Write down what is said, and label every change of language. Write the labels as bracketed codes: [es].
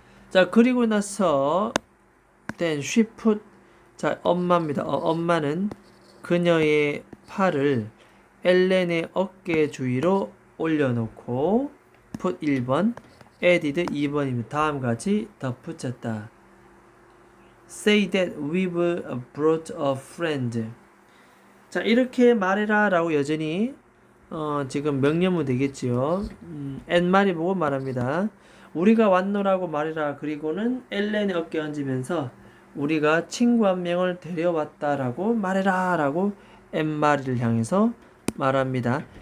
[ko] 자, 그리고 나서 [en] then she put [ko] 자, 엄마입니다. 엄마는 그녀의 팔을 엘렌의 어깨 주위로 올려놓고 put 1번 added 2번입니다. 다음같이 덧붙였다. [en] Say that we've brought a friend. [ko] 자, 이렇게 말해라 라고 여전히 지금 명령문 되겠지요. 엔말이 보고 말합니다. 우리가 왔노라고 말해라. 그리고는 엘렌의 어깨에 얹으면서 우리가 친구 한 명을 데려왔다라고 말해라 라고 엔마리를 향해서 말합니다.